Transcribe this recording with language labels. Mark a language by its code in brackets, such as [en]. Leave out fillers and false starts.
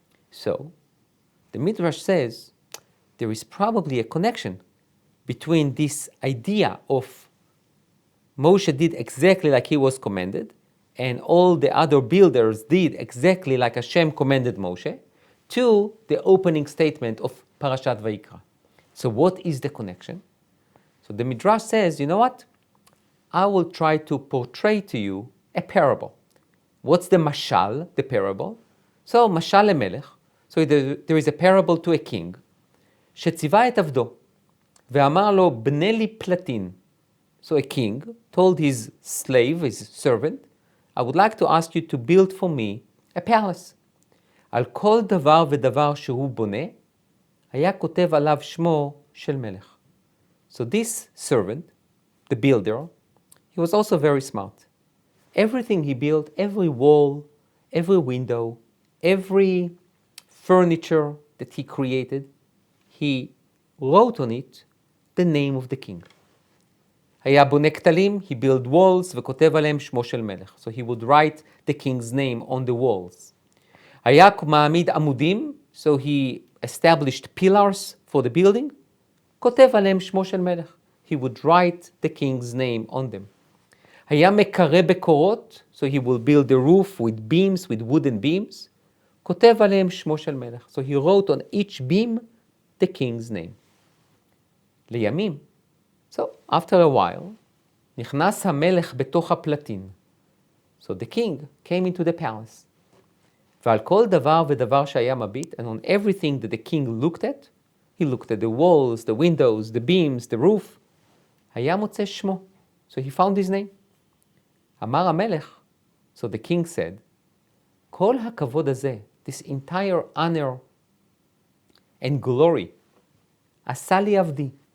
[en] So, the midrash says, there is probably a connection between this idea of Moshe did exactly like he was commanded, and all the other builders did exactly like Hashem commanded Moshe, to the opening statement of Parashat Vayikra. So what is the connection? So the midrash says, you know what? I will try to portray to you a parable. What's the mashal, the parable? So [he] mashal lemelech. [en] So there is a parable to a king. [he] שציווה את עבדו, ואמר לו בנה לי פלטין. [en] So a king told his slave, his servant, I would like to ask you to build for me a palace. [he] על כל דבר ודבר שהוא בונה, היה כותב עליו שמו של מלך. [en] So this servant, the builder, he was also very smart. Everything he built, every wall, every window, every furniture that he created, he wrote on it the name of the king. [he] היה בונה כתלים, [en] he built walls, [he] וכותב עליהם שמו של מלך. [en] So he would write the king's name on the walls. [he] היה מעמיד עמודים, [en] so he established pillars for the building, [he] כותב עליהם שמו של מלך. [en] He would write the king's name on them. [he] היה מקרה בקורות, [en] so he will build the roof with beams, with wooden beams, [he] כותב עליהם שמו של מלך. [en] So he wrote on each beam the king's name. [he] לימים, [en] so after a while, [he] נכנס המלך בתוך הפלטין. [en] So the king came into the palace. [he] ועל כל דבר ודבר שהיה מביט, [en] and on everything that the king looked at, he looked at the walls, the windows, the beams, the roof, [he] היה מוצא שמו. [en] So he found his name. [he] אמר המלך, [en] so the king said, [he] כל הכבוד הזה, [en] this entire honor and glory, [he] עשה לי עבדי.